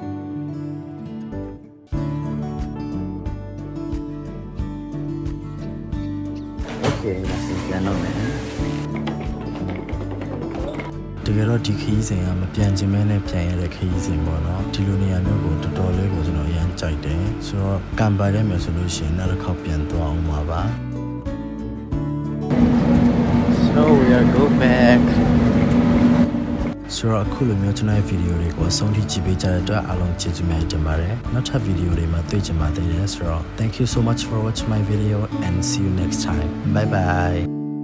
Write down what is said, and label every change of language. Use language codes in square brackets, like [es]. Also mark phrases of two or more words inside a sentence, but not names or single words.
[my] โอเคဒါစပြန်တော့မယ်တကယ်တော့ဒီခရီးစဉ်ကမပြန်ချင်မဲနဲ့ပြန်ရတဲ့ခရီးစဉ်ပေါ့နော်ဒီလိုနေရာမျိုးကိုတော်တော်လေးကိုကျွန်တော်အရင်ကြိုက်တယ်ဆိုတော့ကံပါရဲမယ်ဆိုလို့ရှိရင်နောက်တစ်ခေါက်ပြန်သွားအောင်ပါ [en] So we are go back [my] ဆိုတော့အခုလိုမျိုးကျွန်တော်ရဲ့ဗီဒီယိုတွေကိုအဆုံးထိကြည့်ပေးကြတဲ့အတွက်အားလုံးကျေးဇူးများတင်ပါတယ်နောက်ထပ်ဗီဒီယိုတွေမှာတွေ့ကြပါသေးတယ်ဆိုတော့ [en] thank you so much for watching my video and see you next time bye bye